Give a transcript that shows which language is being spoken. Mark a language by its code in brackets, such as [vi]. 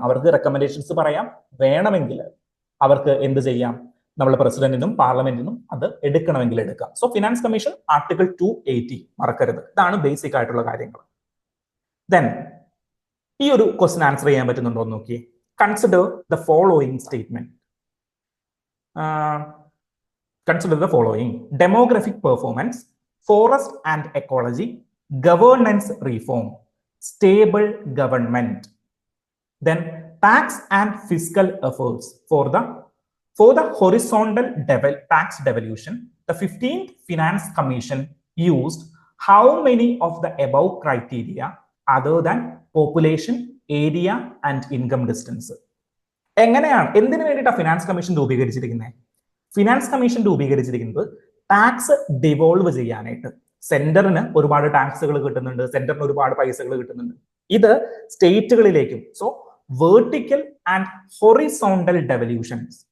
[ml] അവർക്ക് റെക്കമെൻഡേഷൻസ് പറയാം, വേണമെങ്കിൽ അവർക്ക് എന്ത് ചെയ്യാം? നമ്മൾ പ്രസിഡന്റിനും പാർലമെന്റിനും അത് എടുക്കണമെങ്കിൽ എടുക്കാം. സോ ഫിനാൻസ് കമ്മീഷൻ ആർട്ടിക്കിൾ 280 മറക്കരുത്. ഇതാണ് ബേസിക് ആയിട്ടുള്ള കാര്യങ്ങൾ. ദെൻ ഈ ഒരു ക്വസ്റ്റ്യൻ ആൻസർ ചെയ്യാൻ പറ്റുന്നുണ്ടോ എന്ന് നോക്കിയേ. [en] Consider the following statement. Consider the following: demographic performance, forest and ecology, governance reform, stable government, then tax and fiscal efforts for the horizontal tax devolution. The 15th Finance Commission used how many of the above criteria other than population, area and income distance? [ml] എങ്ങനെയാണ്, എന്തിനു വേണ്ടിയിട്ടാണ് finance commission രൂപീകരിച്ചിരിക്കുന്നത്? Finance commission രൂപീകരിച്ചിരിക്കുന്നത് tax ഡിവോൾവ് ചെയ്യാനായിട്ട്. സെന്ററിന് ഒരുപാട് ടാക്സുകൾ കിട്ടുന്നുണ്ട്, സെന്ററിന് ഒരുപാട് പൈസകൾ കിട്ടുന്നുണ്ട്. ഇത് സ്റ്റേറ്റുകളിലേക്കും. So vertical and horizontal ഡെവല്യൂഷൻസ്.